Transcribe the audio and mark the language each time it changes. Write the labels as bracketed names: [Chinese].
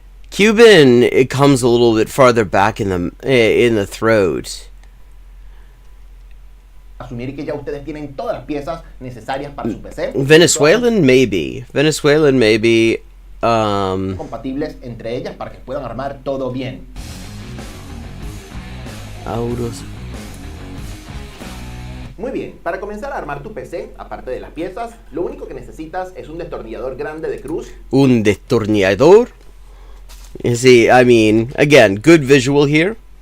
[English] Cuban, it comes a little bit farther back in the throat. [Spanish] asumir que ya ustedes tienen todas las piezas necesarias para su PC. [English] Venezuelan, maybe. Venezuelan, maybe. [Spanish] Compatibles entre ellas para que puedan armar todo bien. Autos. Muy bien, para comenzar a armar tu PC, aparte de las piezas, lo único que necesitas es un destornillador grande de cruz. Un destornillador. [English] You see, I mean, again, good visual here.